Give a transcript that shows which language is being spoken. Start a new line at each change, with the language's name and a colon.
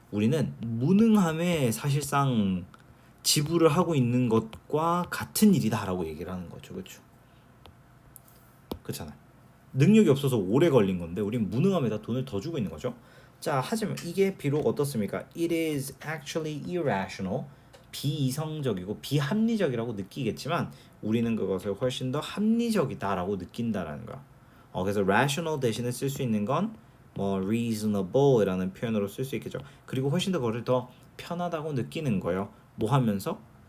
Korean: 우리는 무능함에 사실상 지불을 하고 있는 것과 같은 일이다라고 얘기를 하는 거죠. 그렇죠? 그렇잖아요. 능력이 없어서 오래 걸린 건데 우린 무능함에다 돈을 더 주고 있는 거죠. 자, 하지만 이게 비록 어떻습니까?
English: It is actually irrational.
Korean: 비이성적이고 비합리적이라고 느끼겠지만 우리는 그것을 훨씬 더 합리적이다라고 느낀다라는 거야. 그래서 rational 대신에 쓸 수 있는 건 뭐 reasonable이라는 표현으로 쓸 수 있겠죠. 그리고 훨씬 더 그걸 더 편하다고 느끼는 거예요. 뭐 하면서?